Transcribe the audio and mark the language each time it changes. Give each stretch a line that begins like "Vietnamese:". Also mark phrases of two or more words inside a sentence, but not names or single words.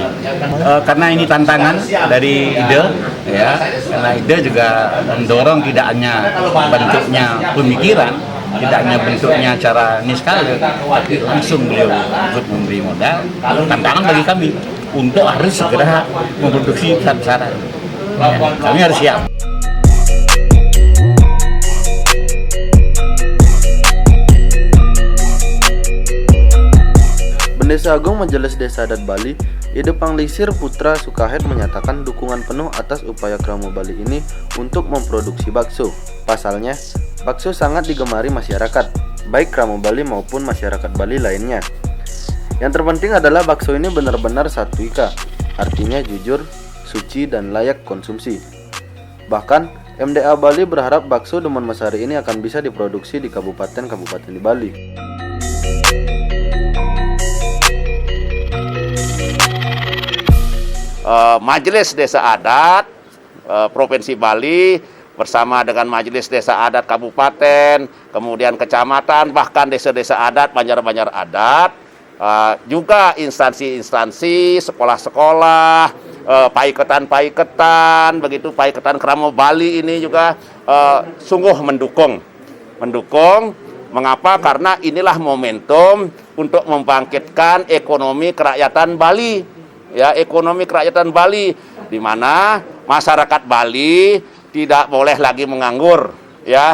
Indonesian: Karena ini tantangan dari ide, ya, karena ide juga mendorong tidak hanya bentuknya pemikiran, tidak hanya bentuknya cara niskala, tapi langsung beliau ikut memberi modal. Tantangan bagi kami untuk harus segera memproduksi besar-besaran. Kami harus siap. Bendesa Agung Majelis Desa Adat Bali, Ide Panglisir Putra Sukahed menyatakan dukungan penuh atas upaya Kramo Bali ini untuk memproduksi bakso. Pasalnya, bakso sangat digemari masyarakat, baik Kramo Bali maupun masyarakat Bali lainnya. Yang terpenting adalah bakso ini benar-benar satwika, artinya jujur, suci, dan layak konsumsi. Bahkan, MDA Bali berharap bakso Demen Mesari ini akan bisa diproduksi di kabupaten-kabupaten di Bali. Majelis Desa Adat Provinsi Bali bersama dengan Majelis Desa Adat Kabupaten, kemudian kecamatan, bahkan desa-desa adat, banjar-banjar adat, juga instansi-instansi, sekolah-sekolah, paiketan-paiketan, begitu paiketan Kramo Bali ini juga sungguh mendukung. Mengapa? Karena inilah momentum untuk membangkitkan ekonomi kerakyatan Bali. Ya, ekonomi kerakyatan Bali, di mana masyarakat Bali tidak boleh lagi menganggur, ya.